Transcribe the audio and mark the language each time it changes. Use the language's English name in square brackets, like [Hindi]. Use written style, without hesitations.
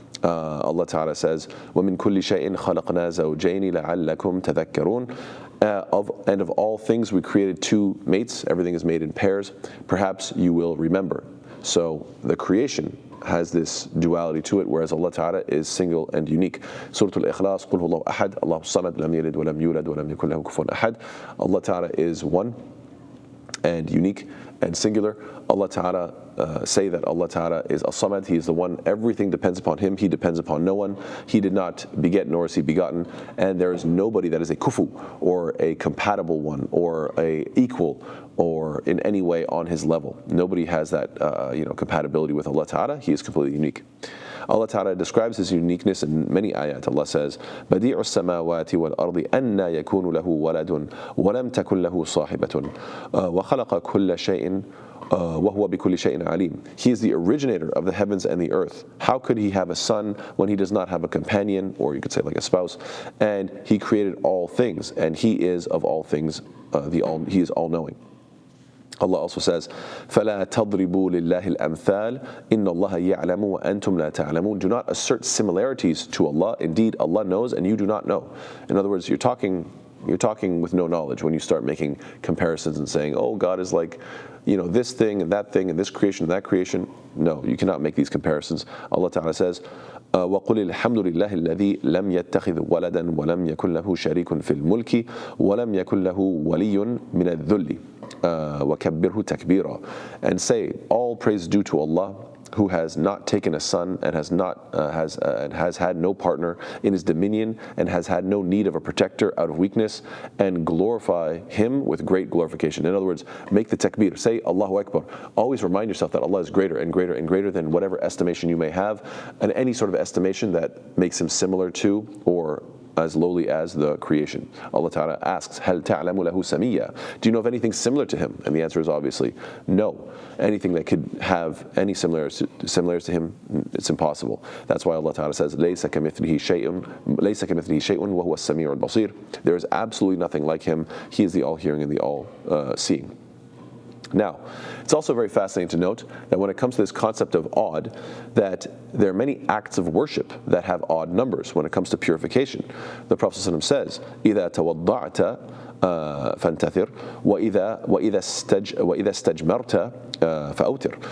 [English] Allah ta'ala says, [Arabic] وَمِن كُلِّ شَيْءٍ خَلَقْنَا زَوْجَيْنِ لَعَلَّكُمْ تَذَكَّرُونَ [English] And of all things we created two mates. Everything is made in pairs. Perhaps you will remember. So the creation has this duality to it, whereas Allah Ta'ala is single and unique. [Arabic] Surah Al-Ikhlas, قُلْ هُوَ اللَّهُ أَحَدٌ اللَّهُ الصَّمَدُ لَمْ يَلِدْ وَلَمْ يُولَدْ وَلَمْ يَكُنْ لَهُ كُفُوًا أَحَدٌ. [English] Allah Ta'ala is one and unique and singular. Allah Ta'ala say that Allah Ta'ala is As-Samad, He is the one, everything depends upon Him, He depends upon no one, He did not beget nor is He begotten, and there is nobody that is a kufu, or a compatible one, or a equal, or in any way on His level. Nobody has that compatibility with Allah Ta'ala. He is completely unique. Allah Ta'ala describes His uniqueness in many ayat. Allah says, [Arabic] بَدِيعُ السَّمَاوَاتِ وَالْأَرْضِ أَنَّا يَكُونُ لَهُ وَلَدٌ وَلَمْ تَكُنْ لَهُ صَاحِبَةٌ وَخَلَقَ كُلَّ شَيْءٍ وَهُوَ بِكُلِّ شَيْءٍ عَلِيمٌ. [English] He is the originator of the heavens and the earth. How could He have a son when He does not have a companion, or you could say like a spouse? And He created all things, and He is of all things, He is all-knowing. Allah also says, [Arabic] فَلَا تَضْرِبُوا لِلَّهِ الْأَمْثَالِ إِنَّ اللَّهَ يَعْلَمُ وَأَنْتُمْ لَا تَعْلَمُونَ. [English] Do not assert similarities to Allah. Indeed, Allah knows and you do not know. In other words, you're talking You're talking with no knowledge when you start making comparisons and saying, oh, God is like, this thing and this creation and that creation. No, you cannot make these comparisons. Allah Ta'ala says, [Arabic] وَقُلِ الْحَمْدُ لِلَّهِ الَّذِي لَمْ يَتَّخِذْ وَلَدًا وَلَمْ يَكُنْ لَهُ شَرِيكٌ فِي الْمُلْكِ وَلَمْ يَكُنْ لَهُ وَلِيٌّ مِنَ الذُّلِّ وَكَبِّرْهُ تَكْبِيرًا. [English] And say, all praise due to Allah, who has not taken a son and has had no partner in his dominion and has had no need of a protector out of weakness, and glorify him with great glorification. In other words, make the takbir, say Allahu Akbar. Always remind yourself that Allah is greater and greater and greater than whatever estimation you may have, and any sort of estimation that makes him similar to or as lowly as the creation. Allah Ta'ala asks, [Arabic] هَلْ تَعْلَمُ لَهُ سَمِيًّا? [English] Do you know of anything similar to him? And the answer is obviously no. Anything that could have any similarities to him, it's impossible. That's why Allah Ta'ala says, [Arabic] لَيْسَ كَمِثْلِهِ شَيْءٌ وَهُوَ السَّمِيعُ الْبَصِيرُ. [English] There is absolutely nothing like him. He is the all-hearing and the all-seeing. Now, it's also very fascinating to note that when it comes to this concept of odd, that there are many acts of worship that have odd numbers when it comes to purification. The Prophet ﷺ says, [Arabic] إِذَا تَوَضَّعْتَ فَانْتَثِرْ وَإِذَا اسْتَجْمَرْتَ فَأَوْتِرْ.